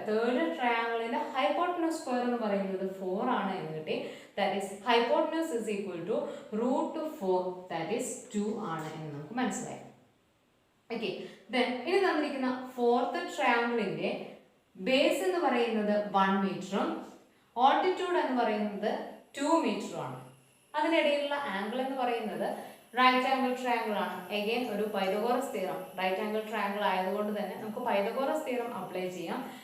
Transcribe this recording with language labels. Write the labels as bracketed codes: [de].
[ml] Third ട്രയാംഗിളിന്റെ hypotenuse square എന്ന് പറയുന്നത് 4 ആണ് എന്ന് കിട്ടി. [en] That is hypotenuse is equal to root 4, that is 2 [ml] ആണ് എന്ന് നമുക്ക് മനസ്സിലായി. Okay, then ഇനി തന്നിരിക്കുന്ന ഫോർത്ത് ട്രയാംഗിളിന്റെ ബേസ് എന്ന് പറയുന്നത് 1 മീറ്ററും ഓൾട്ടിറ്റ്യൂഡ് എന്ന് പറയുന്നത് 2 മീറ്ററും ആണ്. അതിനിടയിലുള്ള ആംഗിൾ എന്ന് പറയുന്നത് റൈറ്റ് ആംഗിൾ ട്രയാംഗിൾ ആണ്. അഗൈൻ ഒരു Pythagoras theorem, right angle triangle ആയതുകൊണ്ട് തന്നെ നമുക്ക് പൈതഗോറസ് തിയറം അപ്ലൈ ചെയ്യാം.